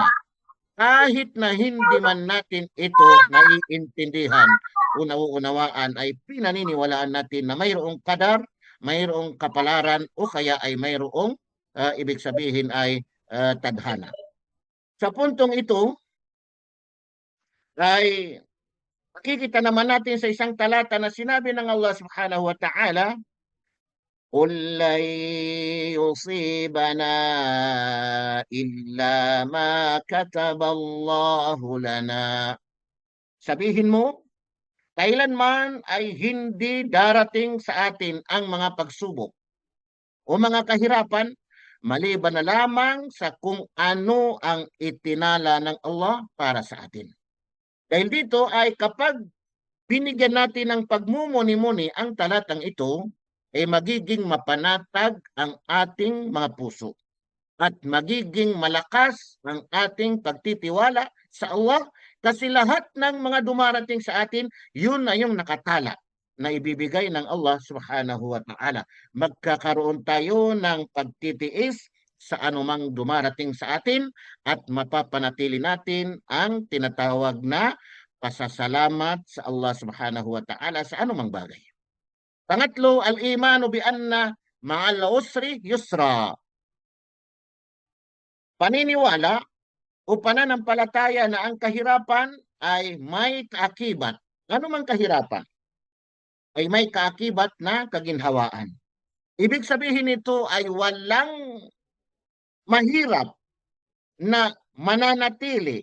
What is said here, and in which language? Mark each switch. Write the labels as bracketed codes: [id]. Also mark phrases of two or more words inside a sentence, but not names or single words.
[tl] Kahit na hindi man natin ito naiintindihan o nauunawaan, ay pinaniniwalaan natin na mayroong kadar, mayroong kapalaran o kaya ay mayroong ibig sabihin ay tadhana. Sa puntong ito ay makikita naman natin sa isang talata na sinabi ng Allah [ar] سبحانه وتعالى, قُلْ لَنْ يُصِيبَنَا إِلَّا مَا كَتَبَ اللَّهُ لَنَا. [tl] Sabihin mo, kailanman ay hindi darating sa atin ang mga pagsubok o mga kahirapan maliban na lamang sa kung ano ang itinala ng Allah para sa atin. Dahil dito ay kapag binigyan natin ng pagmumuni-muni ang talatang ito, ay magiging mapanatag ang ating mga puso at magiging malakas ang ating pagtitiwala sa Allah kasi lahat ng mga dumarating sa atin, yun na yung nakatala na ibibigay ng Allah [ar] سبحانه وتعالى. [tl] Magkakaroon tayo ng pagtitiis sa anumang dumarating sa atin at mapapanatili natin ang tinatawag na pasasalamat sa Allah [ar] سبحانه وتعالى [tl] sa anumang bagay. Pangatlo, [ar] الإيمان بأن مع العسر يسرا. [tl] Paniniwala o pananampalataya na ang kahirapan ay may kaakibat. Ano mang kahirapan? Ay may kaakibat na kaginhawaan. Ibig sabihin nito ay walang mahirap na mananatili.